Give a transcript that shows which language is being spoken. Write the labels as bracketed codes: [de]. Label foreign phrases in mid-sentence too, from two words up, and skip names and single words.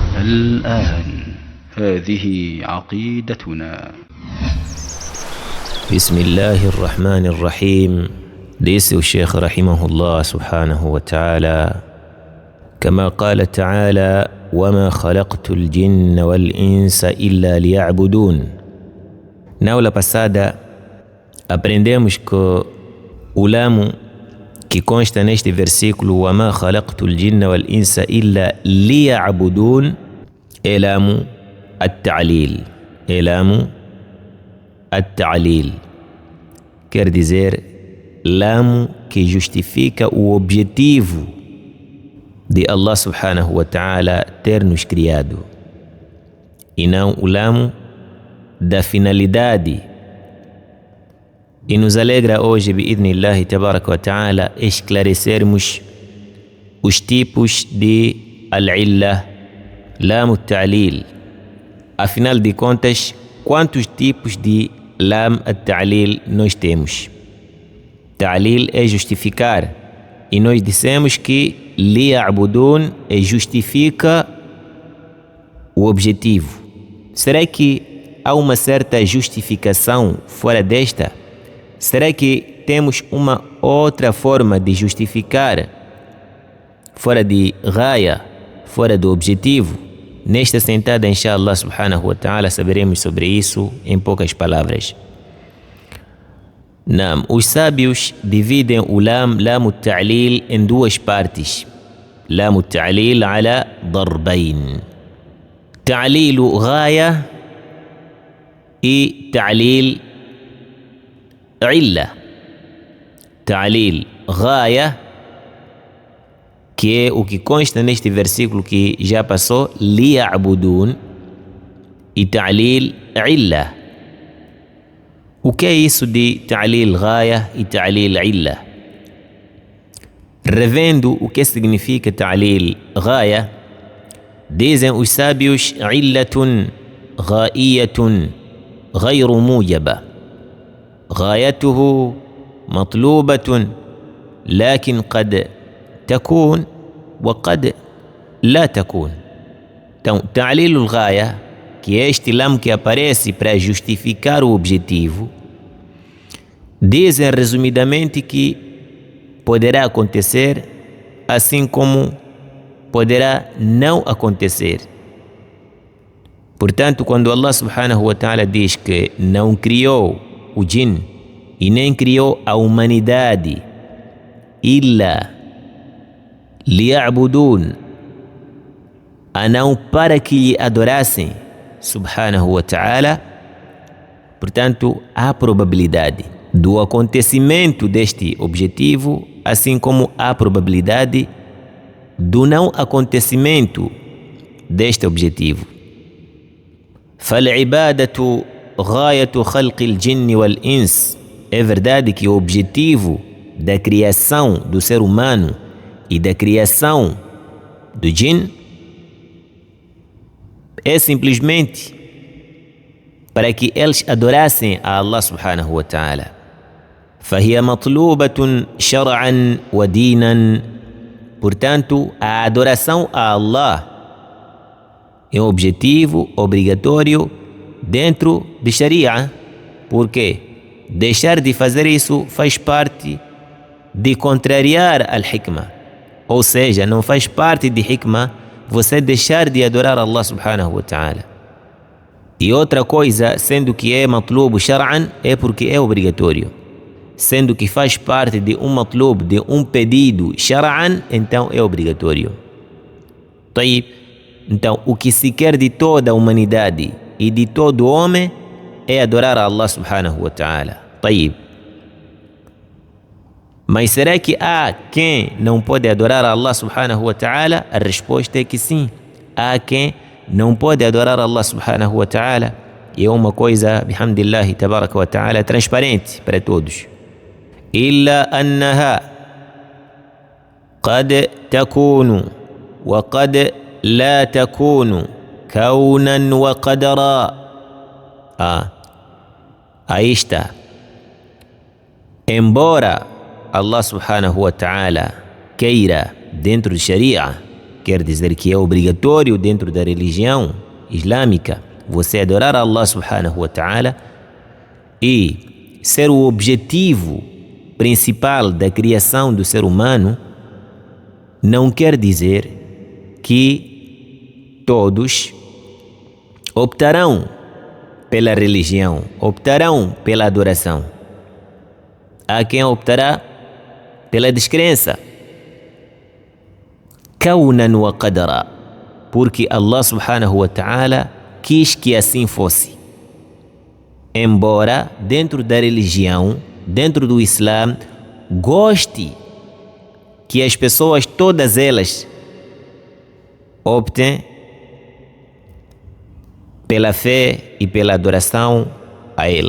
[ar] الآن هذه عقيدتنا. بسم الله الرحمن الرحيم. ديس الشيخ رحمه الله سبحانه وتعالى كما قال تعالى: وما خلقت الجن والإنس إلا ليعبدون. [pt] Na aula passada aprendemos que o lamo que consta neste versículo [ar] وما خلقت الجن والإنس إلا ليعبدون [pt] é [ar] لام التعليل. [pt] É [ar] لام التعليل, [pt] quer dizer lamo que justifica o objetivo de [ar] الله سبحانه وتعالى [pt] ter nos criado, e não o lamo da finalidade. E nos alegra hoje, [ar] بإذن الله تبارك وتعالى, [pt] esclarecermos os tipos de [ar] العلة، لام التعليل. [pt] Afinal de contas, quantos tipos de [ar] لام التعليل [pt] nós temos? Ta'lil é justificar, e nós dissemos que liya'budun justifica o objetivo. Será que há uma certa justificação fora desta? Será que temos uma outra forma de justificar fora de raya, fora do objetivo? Nesta sentada, [ar] إن شاء الله سبحانه وتعالى, [pt] saberemos sobre isso em poucas palavras. Os sábios dividem o [ar] لام التعليل [pt] em duas partes. [ar] لام التعليل على ضربين. تعليل غاية e تعليل علة. تعليل غاية, [pt] que é o que consta neste versículo que já passou, liya'budun, e [ar] تعليل علة. [pt] O que é isso de [ar] تعليل غاية [pt] e [ar] تعليل علة? [pt] Revendo o que significa [ar] تعليل غاية, [pt] dizem os sábios: [ar] علة غائية غير موجبة، غايته مطلوبة لكن قد تكون وقد لا تكون. [pt] Então, [ar] تعليل الغاية, [pt] que é este lam que aparece para justificar o objetivo, dizem resumidamente que poderá acontecer, assim como poderá não acontecer. Portanto, quando [ar] الله سبحانه وتعالى [pt] diz que não criou o jinn e nem criou a humanidade [ar] إلا ليعبدون, [pt] a não para que lhe adorassem [ar] سبحانه وتعالى, [pt] portanto há probabilidade do acontecimento deste objetivo, assim como há probabilidade do não acontecimento deste objetivo. [ar] فالعبادة غاية خلق الجن والإنس. [pt] É verdade que o objetivo da criação do ser humano e da criação do jinn é simplesmente para que eles adorassem a [ar] الله سبحانه وتعالى. فهي مطلوبة شرعا ودينا. [pt] Portanto, a adoração a Allah é um objetivo obrigatório dentro de Sharia. Por quê? Deixar de fazer isso faz parte de contrariar al-hikmah. Ou seja, não faz parte de hikmah você deixar de adorar [ar] الله سبحانه وتعالى. [pt] E outra coisa, sendo que é [ar] مطلوب شرعا, [pt] é porque é obrigatório. Sendo que faz parte de um matlub, de um pedido shar'an, então é obrigatório. Então, o que se quer de toda a humanidade e de todo homem é adorar a [ar] الله سبحانه وتعالى. [pt] Mas será que há quem não pode adorar a [ar] الله سبحانه وتعالى? [pt] A resposta é que sim. Há quem não pode adorar a [ar] الله سبحانه وتعالى. [pt] E é uma coisa, [ar] بحمد الله تبارك وتعالى, [pt] transparente para todos. [ar] إلا أنها قد تكون وقد لا تكون كونا وقدرا. [pt] Aí está. Embora [ar] الله سبحانه وتعالى [pt] queira, dentro de Sharia, quer dizer que é obrigatório dentro da religião islâmica você adorar a [ar] الله سبحانه وتعالى [pt] e ser o objetivo principal da criação do ser humano, não quer dizer que todos optarão pela religião, optarão pela adoração. Há quem optará pela descrença. [ar] كونا وقدرا, [pt] porque [ar] الله سبحانه وتعالى [pt] quis que assim fosse. Embora dentro da religião, dentro do Islã, goste que as pessoas, todas elas, optem pela fé e pela adoração a Ele.